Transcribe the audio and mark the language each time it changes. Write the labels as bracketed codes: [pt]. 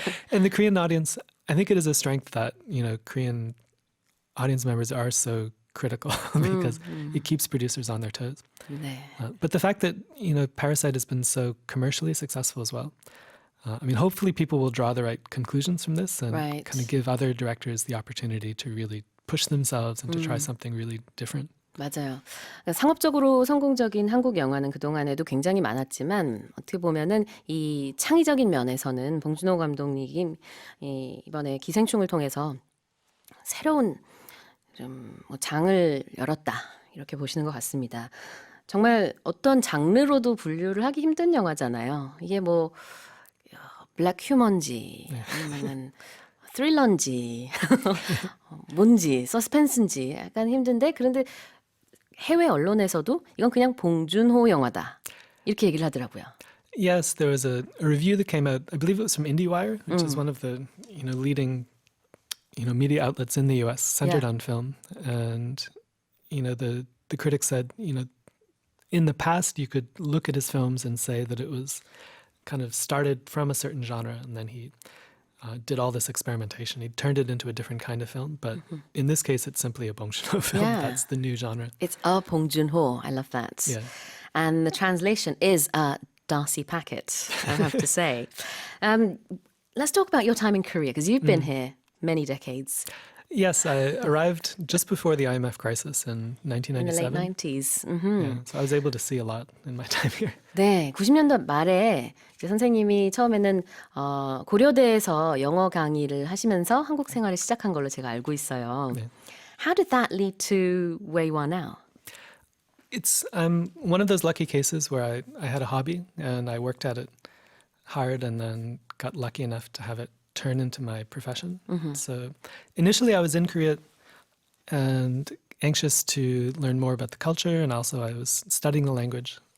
[en] And the Korean audience, I think it is a strength that, Korean audience members are so critical because it keeps producers on their toes. [ko] 네. [en] But the fact that, Parasite has been so commercially successful as well. Hopefully people will draw the right conclusions from this and Right. kind of give other directors the opportunity to really push themselves and to try something really different. [ko] 맞아요. 그러니까 상업적으로 성공적인 한국 영화는 그동안에도 굉장히 많았지만 어떻게 보면은 이 창의적인 면에서는 봉준호 감독님이 이번에 기생충을 통해서 새로운 좀 장을 열었다 이렇게 보시는 것 같습니다. 정말 어떤 장르로도 분류를 하기 힘든 영화잖아요. 이게 뭐 블랙 휴먼지 아니면은 스릴러인지 뭔지 서스펜스인지 약간 힘든데 그런데 해외 언론에서도 이건 그냥 봉준호 영화다 이렇게 얘기를 하더라고요. [en] Yes, there was a review that came out, I believe it was from IndieWire, which is one of the leading media outlets in the US centered Yeah. on film. And the critics said, in the past you could look at his films and say that it was kind of started from a certain genre and then he did all this experimentation. He turned it into a different kind of film. But in this case, it's simply a Bongjoon-ho film. Yeah. That's the new genre. It's a 봉준호. I love that. Yeah. And the translation is Darcy Paquet, I have to say. Let's talk about your time in Korea because you've been here many decades. Yes, I arrived just before the IMF crisis in In the 1997. late 90s. Yeah, so I was able to see a lot in my time here. [ko] 네, 90년대 말에 이제 선생님이 처음에는 고려대에서 영어 강의를 하시면서 한국 생활을 시작한 걸로 제가 알고 있어요. 네. [en] How did that lead to where you are now? It's one of those lucky cases where I had a hobby and I worked at it hard and then got lucky enough to have it turn into my profession. So initially I was in Korea and anxious to learn more about the culture, and also I was studying the language.